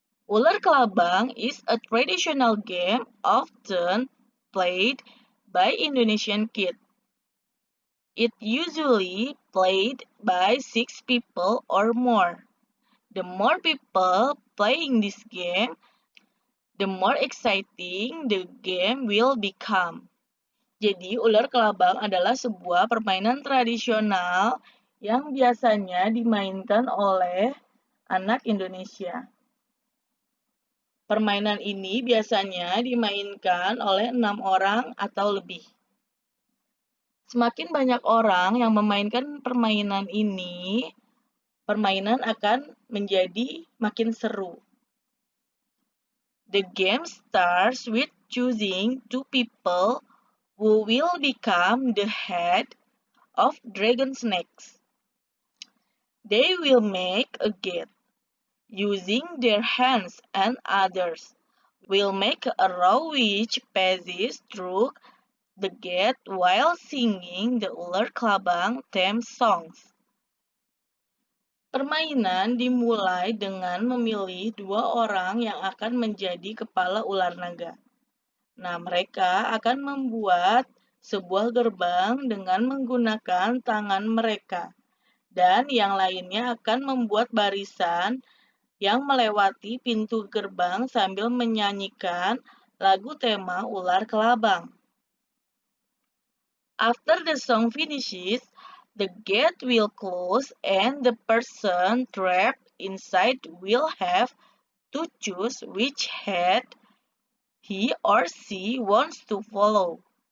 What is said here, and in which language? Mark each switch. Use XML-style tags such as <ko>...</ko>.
<en>Ular kelabang is a traditional game often played by Indonesian kids. It usually played by 6 people or more. The more people playing this game, the more exciting the game will become.</en> <id>Jadi, ular kelabang adalah sebuah permainan tradisional yang biasanya dimainkan oleh anak Indonesia. Permainan ini biasanya dimainkan oleh 6 orang atau lebih. Semakin banyak orang yang memainkan permainan ini, permainan akan menjadi makin seru.</id> <en>The game starts with choosing 2 people who will become the head of dragon snakes. They will make a gate. Using their hands, and others will make a row which passes through the gate while singing the Ular Kelabang theme songs.</en> <id>Permainan dimulai dengan memilih 2 orang yang akan menjadi kepala ular naga. Nah, mereka akan membuat sebuah gerbang dengan menggunakan tangan mereka, dan yang lainnya akan membuat barisan yang melewati pintu gerbang sambil menyanyikan lagu tema Ular Kelabang.</id> <en>After the song finishes, the gate will close and the person trapped inside will have to choose which head he or she wants to follow.</en>